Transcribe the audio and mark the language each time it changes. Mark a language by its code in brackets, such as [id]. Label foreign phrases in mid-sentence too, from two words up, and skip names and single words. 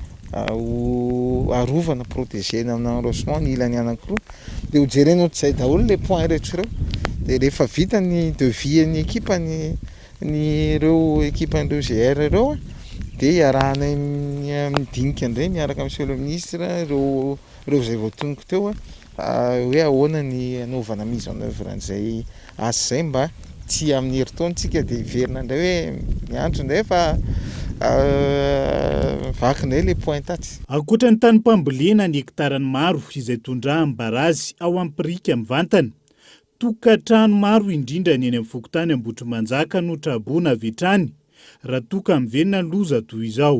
[mg] arovana protégena amina arrosement ny ilany anankiroa dia ho jerenao tsy izay daholo le point rehetra ireo dia rehefa vita ny devis-ny ekipa ny ireo ekipan'ireo GR ireo a dia iarahanay midinika indray miaraka amin'ny [fr] monsieur le ministre [mg] ireo izay voatonoko teo a hoe ahoana ny anaovana [fr] mise en œuvre [mg] an'izay asa izay mba tsy amin'ny herintaontsika dia hiverina indray hoe miandro indray fa vakinay le pointaty. Ankoatra ny tany mpambolena ny hektarany maro izay tondrahan'ny barazy ao ampirika mivantana, tokantrano maro indrindra ny eny amin'ny fokotany Ambohitrimanjaka no traboana avy hatrany raha toka miverina loza toy izao.